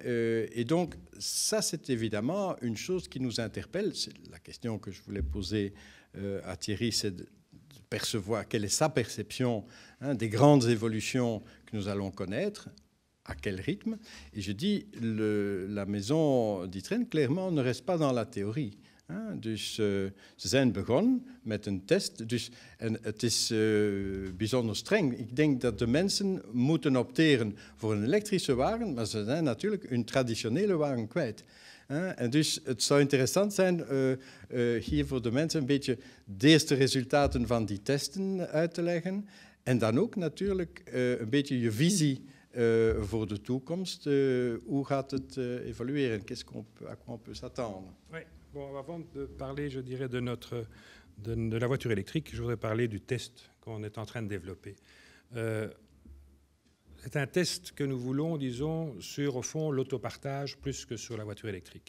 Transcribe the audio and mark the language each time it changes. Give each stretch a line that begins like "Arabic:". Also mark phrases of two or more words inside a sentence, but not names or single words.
French: Et donc, ça, c'est évidemment une chose qui nous interpelle. C'est la question que je voulais poser à Thierry, c'est de percevoir quelle est sa perception, hein, des grandes évolutions que nous allons connaître, à quel rythme. Et je dis, la maison d'Ytrain, clairement, ne reste pas dans la théorie.
Dutch: Dus ze zijn begonnen met een test. Dus, en het is bijzonder streng. Ik denk dat de mensen moeten opteren voor een elektrische wagen, maar ze zijn natuurlijk hun traditionele wagen kwijt. En dus het zou interessant zijn hier voor de mensen een beetje de eerste resultaten van die testen uit te leggen. En dan ook natuurlijk een beetje je visie voor de toekomst. Hoe gaat het évolueren?
French: À quoi on peut s'attendre? Oui. Bon, avant de parler, je dirais, de la voiture électrique, je voudrais parler du test qu'on est en train de développer. C'est un test que nous voulons, disons, sur, au fond, l'autopartage plus que sur la voiture électrique.